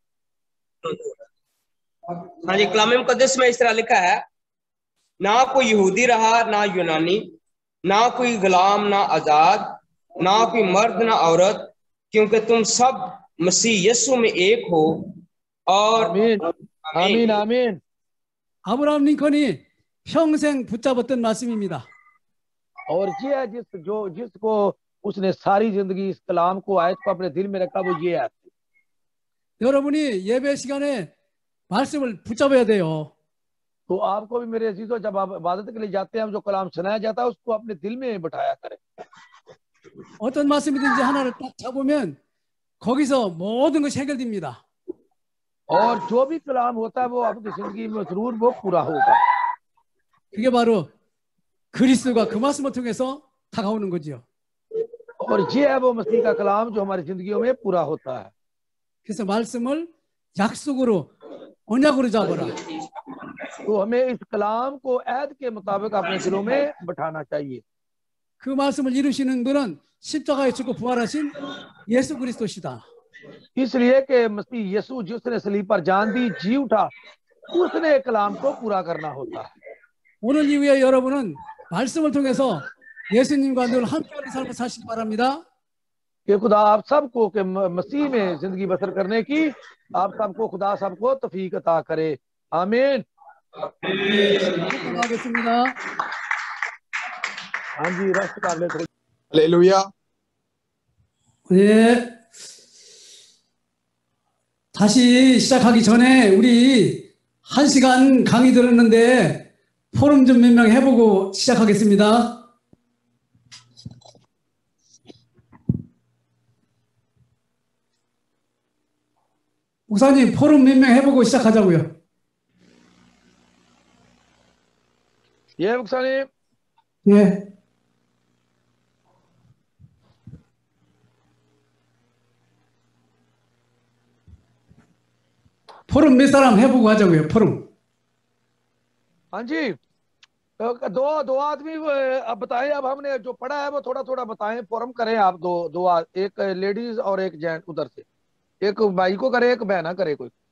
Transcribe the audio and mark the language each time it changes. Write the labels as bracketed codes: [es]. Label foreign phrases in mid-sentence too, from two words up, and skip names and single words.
[ur] ہاں جی، کلام مقدس میں اس طرح لکھا ہے، نہ کوئی یہودی رہا نہ یونانی، نہ کوئی غلام نہ آزاد، نہ کوئی مرد نہ عورت، کیونکہ تم سب مسیح یسوع میں ایک ہو. और آمین آمین. [ko] 아브라함 링컨이 평생 붙잡았던 말씀입니다. [ur] اور یہ ہے جس کو اس نے ساری زندگی اس کلام کو، آیت کو اپنے دل میں رکھا، وہ یہ ہے. [ko] 여러분이 예배 시간에 말씀을 붙잡아야 돼요. [ur] تو آپ کو بھی میرے عزیزوں، جب آپ عبادت کے لیے جاتے ہیں، جو کلام سنایا جاتا ہے اس کو اپنے دل میں بٹھایا کریں. [ko] 어떤 말씀이든지 하나를 딱 잡으면 거기서 모든 것이 해결됩니다. [ur] اور جو بھی کلام ہوتا ہے وہ آپ کی زندگی میں ضرور وہ پورا ہوگا. [ko] 그게 바로 그리스도가 그 말씀을 통해서 다가오는 거죠. [ur] اور یہ ہے وہ مسیح کا کلام جو ہماری زندگیوں میں پورا ہوتا ہے. [ko] 그래서 말씀을 약속으로 언약으로 잡아라. [ur] تو ہمیں اس کلام کو عہد کے مطابق اپنے دلوں میں بٹھانا چاہیے. [ko] 그 말씀을 이루시는 분은 십자가에 죽고 부활하신 예수 그리스도시다. [ur] اس لیے کہ مسیح یسوع جس نے صلیب پر جان دی، جی اٹھا، اس نے کلام کو پورا کرنا ہوتا ہے. [ko] 오늘 이후에 여러분은 말씀을 통해서 예수님과 늘 함께하는 삶을 사시기 바랍니다. [ur] کہ خدا آپ سب کو کے مسیح میں زندگی بسر کرنے کی آپ سب کو خدا سب کو توفیق عطا کرے. आमीन। [ko] 하겠습니다. [ur] ہاں جی، ریسٹ کر لے تھوڑی. हालेलुया। [ko] 네. 다시 시작하기 전에 우리 1시간 강의 들었는데 포럼 좀 몇 명 해보고 시작하겠습니다. 목사님, 포럼 몇 명 해보고 시작하자고요. ये मुक्सानी 예. 포럼 몇 사람 해보고 하자고요. 포럼. [ur] ہاں جی، دو آدمی اب بتائیں. اب ہم نے جو پڑھا ہے وہ تھوڑا تھوڑا بتائیں، فورم کریں آپ۔ ایک لیڈیز اور ایک جینٹ، ادھر سے ایک بھائی کو کرے، ایک بہنا کرے کوئی.